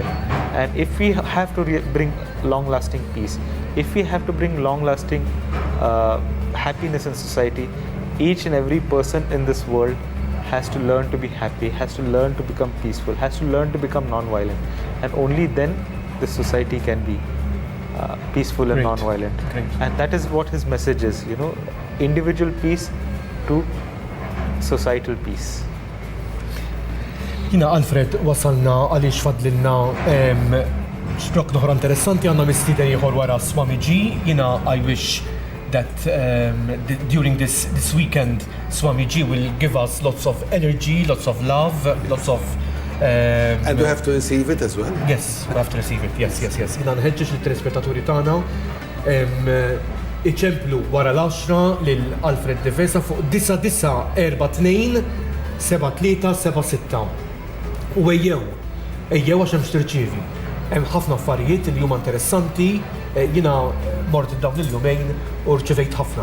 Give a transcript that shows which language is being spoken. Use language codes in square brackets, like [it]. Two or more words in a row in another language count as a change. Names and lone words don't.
[en] And if we have to bring long-lasting peace, if we have to bring long-lasting happiness in society, each and every person in this world has to learn to be happy, has to learn to become peaceful, has to learn to become non-violent. And only then this society can be peaceful and non-violent. And that is what his message is, you know, individual peace to societal peace. [mt] Jina Alfred, wasalna għaliex fadlilna xblok noħra interessanti, għandna mistieden ieħor wara Swami Ji. [en] Jina I wish that during this weekend Swami Ji will give us lots of energy, lots of love, lots of and we have to receive it as well. Yes, we have to receive it. Yes. [mt] Jina nħeġġeġ lit-telespettaturi tagħna iċemplu wara l-10 lil Alfred Difesa fuq 99427376. U ejjew għax hemm x'tirċievi. Hemm ħafna affarijiet li huma interessanti, jiena mort dawn il-jumejn u rċevejt ħafna.